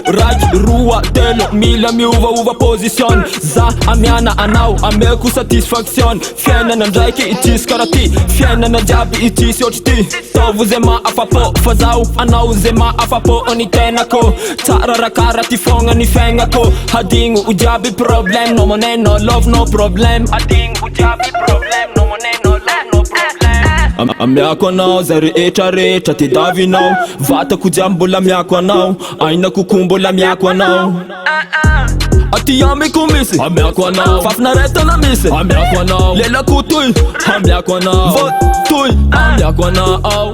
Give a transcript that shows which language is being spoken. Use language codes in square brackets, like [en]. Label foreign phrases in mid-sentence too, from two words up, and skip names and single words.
[mg] Raiky, roa, telo, mila miova position. Za amiana anao, ameko satisfaction. Fiainana ndraiky itisy karaty, fiainana jiaby itisy ohatry ty. Taovo zay maafapo, fa zaho anao zay maafapo ny tenako. Tsara rakara ty fogna ny fiaignako. Hadigno o jiaby problem, [en] no money no love no problem. [mg] Hadigno o jiaby problem, [en] no money no love no problem. [mg] Ambiako anao, zay rehetra tediavinao. Vata kujiaby mbola miako anao, aina kokoa mbola miako anao. Aty amiko misy, ambiako anao. Fafinaretana misy, ambiako anao. Lelako toy, ambiako anao. Vot toy, ambiako anao.